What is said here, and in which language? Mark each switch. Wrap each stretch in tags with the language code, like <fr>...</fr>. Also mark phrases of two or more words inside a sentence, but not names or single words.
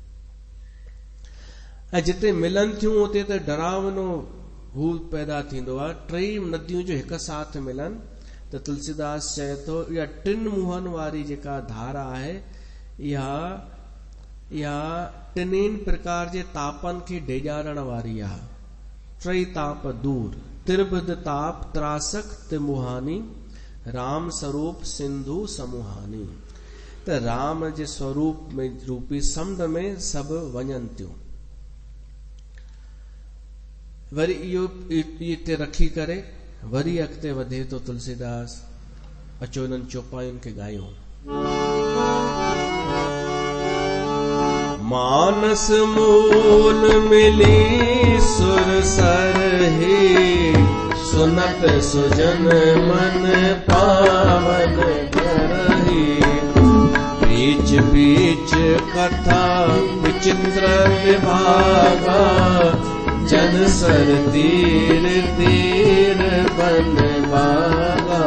<sd>ऐं जिते मिलनि थियूं उते त डरावनो हू पैदा थींदो आहे। टई नदियूं जो हिकु साथ मिलनि त तुलसीदास चए थो इहा टिन मुंहनि वारी जेका धारा आहे, इहा टिनिन प्रकार जे तापनि खे डेॼारण वारी आहे। टई ताप दूर,</sd> <awa>त्रिबद ताप त्रासक तिमुहानी, राम स्वरूप सिंधु समूहानी।</awa> <sd>त राम जे स्वरूप में रूपी समुंड में सभु वञनि थियूं। वरी इहो हिते रखी करे वरी अॻिते वधे तो तुलसीदास। अचो इन्हनि चौपाइयुनि खे ॻायूं।</sd> <awa>मानस मूल मिली सुर सरही, सुनत सुजन मन पावन करही। बीच बीच कथा विचित्र विभागा, जन सर तीर तीर बन बागा।</awa>